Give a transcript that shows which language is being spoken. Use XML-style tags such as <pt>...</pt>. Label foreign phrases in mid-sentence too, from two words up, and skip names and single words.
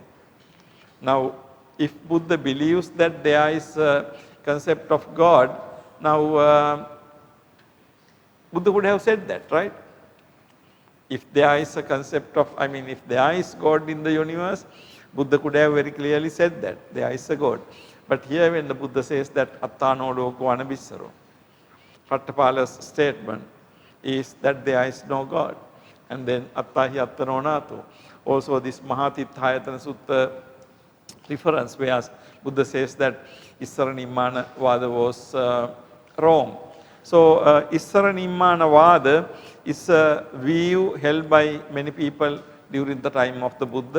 <en>Now, if Buddha believes that there is a concept of God, now Buddha would have said that, right? If there is a concept of, if there is God in the universe, Buddha could have very clearly said that there is a God. But here when the Buddha says that</en> <pi>attano loko anabissaro,</pi> <en>Rattapala's statement is that there is no God.</en> <pi>And then attahi attano natho.</pi> <en>Also this Mahatithayatana Sutta reference where Buddha says that Issara Nimmanavada was wrong. So Issara Nimmanavada is a view held by many people during the time of the Buddha.</en>